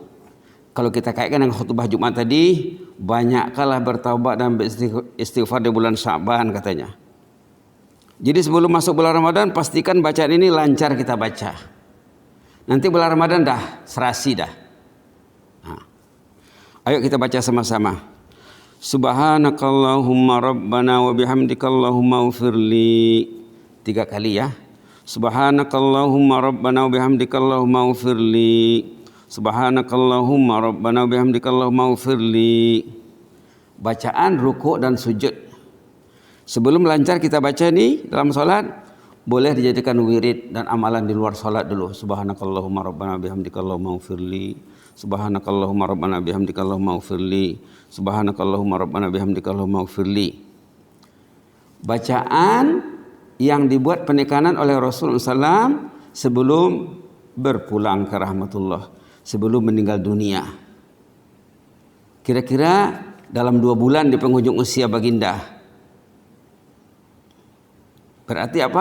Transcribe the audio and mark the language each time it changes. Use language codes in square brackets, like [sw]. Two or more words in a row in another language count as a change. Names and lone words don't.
[ms] Kalau kita kaitkan dengan khutbah Jumat tadi, banyaklah bertaubat dan beristighfar di bulan Sya'ban katanya. Jadi sebelum masuk bulan Ramadan, pastikan bacaan ini lancar kita baca. Nanti bulan Ramadan dah serasi dah. Ayo kita baca sama-sama. [ar] سبحانك اللهم ربنا وبحمدك اللهم اغفر لي. [ms] 3 kali ya. [ar] سبحانك اللهم ربنا وبحمدك اللهم اغفر لي. سبحانك اللهم ربنا وبحمدك اللهم اغفر لي. [ms] Bacaan rukuk dan sujud. Sebelum lancar kita baca nih dalam salat, boleh dijadikan wirid dan amalan di luar salat dulu. [ar] سبحانك اللهم ربنا وبحمدك اللهم اغفر لي. سبحانك اللهم ربنا بحمدك اللهم اغفر لي. سبحانك اللهم ربنا بحمدك اللهم اغفر لي. [ms] Bacaan yang dibuat penekanan oleh Rasulullah SAW sebelum berpulang ke rahmatullah, sebelum meninggal dunia. Kira-kira dalam 2 bulan di penghujung usia baginda. Berarti apa?